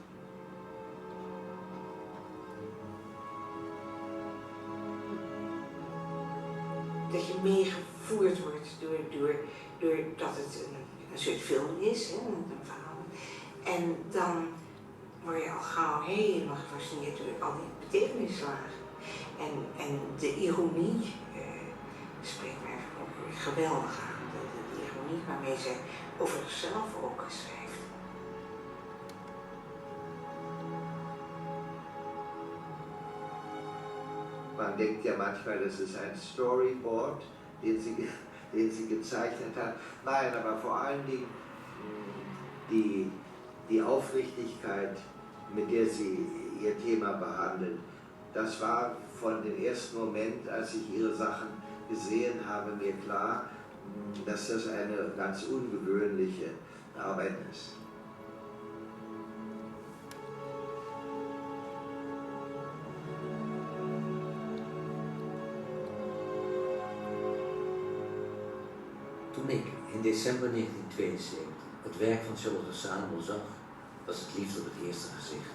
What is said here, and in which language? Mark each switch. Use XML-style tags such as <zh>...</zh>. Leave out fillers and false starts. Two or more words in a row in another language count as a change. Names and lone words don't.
<nl>Dat je meegevoerd wordt doordat het een soort film is, hè, een verhaal. En dan word je al gauw helemaal gefascineerd door al die betekenislagen. En de ironie spreekt mij ook geweldig aan. De ironie waarmee zij over zichzelf ook schrijft.</nl> <de>Man denkt ja manchmal, das ist ein Storyboard, den sie gezeichnet hat. Nein, aber vor allen Dingen die Aufrichtigkeit, mit der sie ihr Thema behandelt, das war von dem ersten Moment, als ich ihre Sachen gesehen habe, mir klar, dass das eine ganz ungewöhnliche Arbeit ist.</de> <nl>Toen ik in december 1972 het werk van Charlotta Salomon zag, was het liefde op het eerste gezicht.</nl>